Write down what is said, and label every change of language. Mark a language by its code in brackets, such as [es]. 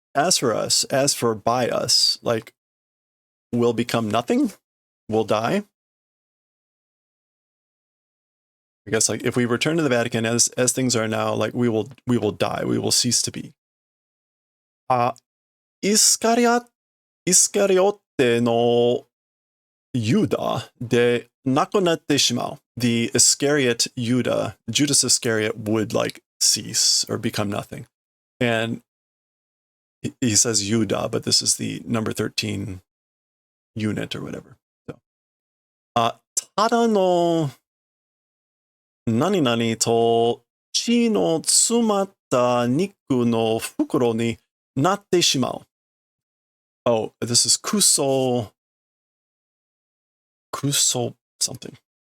[en] As for us, as for by us, like we'll become nothing, we'll die. I guess like if we return to the Vatican as things are now, like we will die, we will cease to be. [ja] イスカリオッテのユダでなくなってしまう. [en] The Iscariot Judas Iscariot would like cease or become nothing. And he says Judah, but this is the number 13 unit or whatever. So, [ja] ただの何々と血の詰まった肉の袋になってしまう. [en] Oh, this is kuso something.